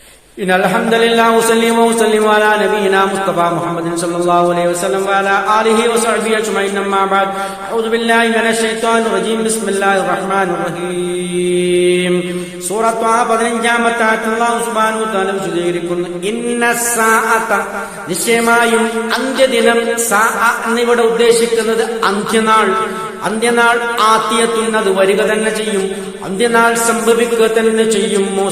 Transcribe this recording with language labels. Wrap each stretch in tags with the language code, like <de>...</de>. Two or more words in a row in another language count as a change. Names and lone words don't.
<ar>إن الحمد لله وسلم على نبينا مصطفى محمد صلى الله عليه وسلم وعلى آله وصحبه أجمعين أما بعد أعوذ بالله من الشيطان الرجيم بسم الله الرحمن الرحيم</ar> <ml>സൂറത്ത് 15-ാമത്തെ ആയത്തിൽ അല്ലാഹു</ml> <ar>سبحانه وتعالى</ar> <ml>വിശദീകരിക്കുന്നു</ml> <ar>إن الساعة</ar> <ml>നിശ്ചയമായും അന്ത്യദിനം സാഅ എന്നിവിടെ ഉദ്ദേശിക്കുന്നത് അന്ത്യനാൾ ആത്തിയത്തുന്നത് വരിക തന്നെ ചെയ്യും, അന്ത്യനാൾ സംഭവിക്കുക തന്നെ ചെയ്യും.</ml>